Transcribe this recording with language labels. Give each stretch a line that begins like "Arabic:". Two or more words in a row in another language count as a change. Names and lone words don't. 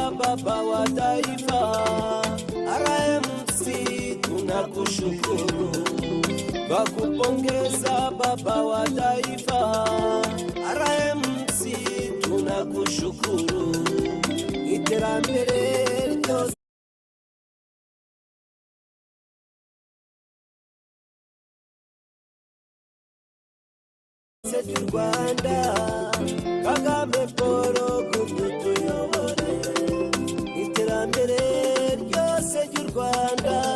Swahili: baba wa taifa. RMC tunakushukuru kwa kupongeza baba wa taifa. RMC tunakushukuru,
Kinyarwanda: iterambere ryose du Rwanda. Kagame Paul tuyobore, iterambere ryose ry'u Rwanda.